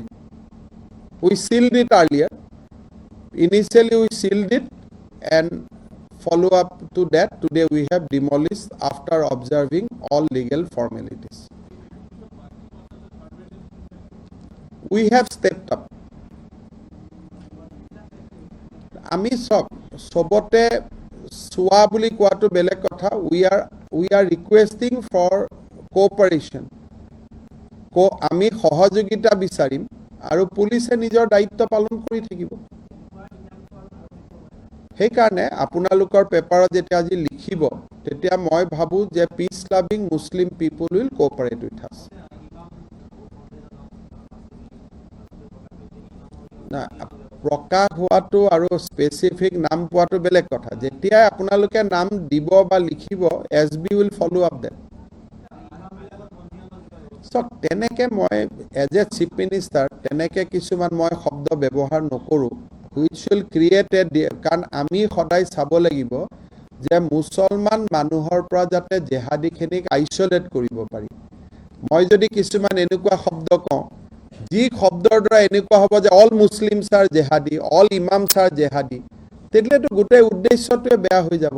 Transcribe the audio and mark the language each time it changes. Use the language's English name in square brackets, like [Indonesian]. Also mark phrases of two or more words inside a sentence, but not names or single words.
[English] We sealed it earlier. Initially we sealed it, and follow up to that, today we have demolished after observing all legal formalities. We have stepped up. [Assamese] আমি সবতে সোয়া বুলি কোৱাটো বেলেগ কথা. [English] We are requesting for cooperation. [Assamese] আমি সহযোগিতা বিচাৰিম আৰু পুলিচে নিজৰ দায়িত্ব পালন কৰি থাকিব। সেইকাৰণে আপোনালোকৰ পেপাৰত যেতিয়া আজি লিখিব, তেতিয়া মই ভাবো যে [English] peace loving Muslim people will cooperate with us. [Assamese] না প্ৰকাশ হোৱাটো আৰু স্পেচিফিক নাম পোৱাটো বেলেগ কথা। যেতিয়াই আপোনালোকে নাম দিব বা লিখিব, [English] SB will follow up that. [Assamese] So তেনেকে মই [English] as a chief minister [Assamese] তেনেকে কিছুমান মই শব্দ ব্যৱহাৰ নকৰোঁ, [English] which will create a, [Assamese] কাৰণ আমি সদায় চাব লাগিব যে মুছলমান মানুহৰ পৰা যাতে জেহাদীখিনিক আইচলেট কৰিব পাৰি। মই যদি কিছুমান এনেকুৱা শব্দ কওঁ যি শব্দৰ দ্বাৰা এনেকুৱা হ'ব যে [English] all Muslims are jihadi, all imams are jihadi, [Assamese] তেতিয়াতো গোটেই উদ্দেশ্যটোৱে বেয়া হৈ যাব।